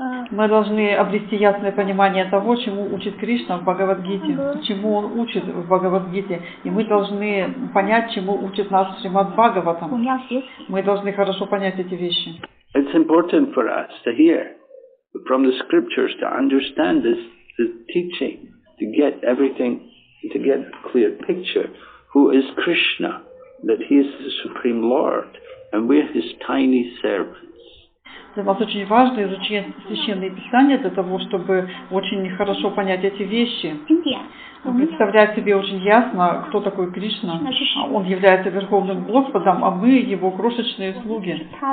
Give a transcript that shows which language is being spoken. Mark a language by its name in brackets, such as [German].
[Russian] Мы должны обрести ясное понимание того, чему учит Кришна в Бхагавад-гите, чему он учит в Бхагавад-гите, и мы должны понять, чему учит нас Шримад Бхагаватам. Мы должны хорошо понять эти вещи. [English] It's important for us to hear from the scriptures, to understand this teaching, to get everything, to get a clear picture. Who is Krishna? That he is the Supreme Lord, and we're his tiny servants. [Russian] Для нас очень важно изучить священные писания для того, чтобы очень хорошо понять эти вещи. Представлять себе очень ясно, кто такой Кришна. Он является Верховным Господом, а мы его крошечные слуги.